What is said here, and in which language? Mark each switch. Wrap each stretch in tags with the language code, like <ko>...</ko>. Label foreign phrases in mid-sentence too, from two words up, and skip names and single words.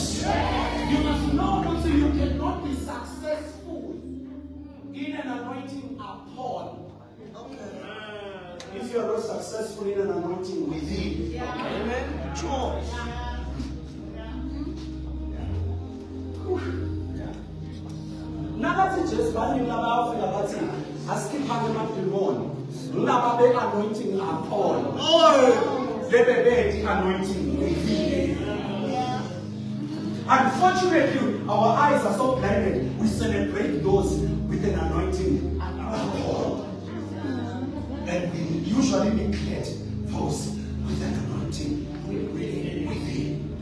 <en>You must know that you cannot be successful in an anointing upon. If you are not successful in an anointing within.</en> <zu>Amen. Sure. Nagathi just bani laba ufika bathi asikhipha emadimoni. Laba be</zu> <en>anointing upon. Oh,</en> <zu>lebe be</zu> <en>anointing within. Unfortunately, our eyes are so blinded. We celebrate those with an anointing alcohol. And we usually neglect those with an anointing within.</en>